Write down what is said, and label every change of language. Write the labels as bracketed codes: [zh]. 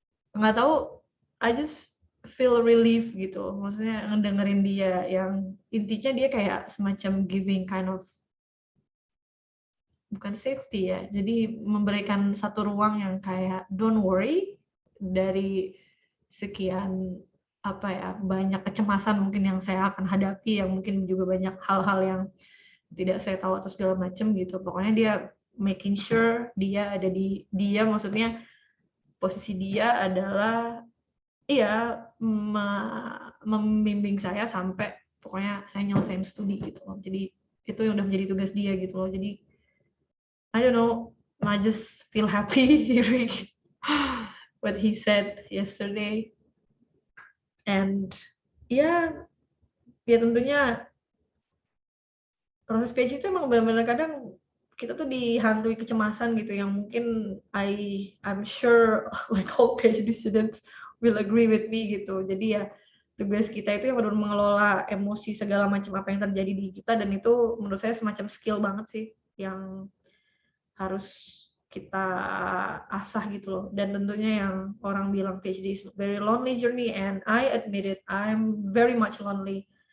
[id] Nggak tahu, [en] I just feel relief [id] gitu, maksudnya ngedengerin dia yang intinya dia kayak semacam [en] giving kind of [id] bukan safety ya, jadi memberikan satu ruang yang kayak [en] don't worry [id] dari sekian apa ya banyak kecemasan mungkin yang saya akan hadapi yang mungkin juga banyak hal-hal yang tidak saya tahu atau segala macam gitu. Pokoknya dia [en] making sure [id] dia ada di dia maksudnya posisi dia adalah iya membimbing saya sampai pokoknya saya nyelesain studi gitu loh. Jadi itu yang udah menjadi tugas dia gitu loh. Jadi [en] I don't know, I just feel happy hearing what he said yesterday. And [id] ya, ya tentunya proses PhD itu emang benar-benar kadang kita tuh dihantui kecemasan gitu yang mungkin [en] I'm sure like all PhD students will agree with me [id] gitu. Jadi ya tugas kita itu yang benar mengelola emosi segala macam apa yang terjadi di kita dan itu menurut saya semacam skill banget sih yang harus kita asah gitu loh. Dan tentunya yang orang bilang [en] PhD is very lonely journey and I admit it, I'm very much lonely.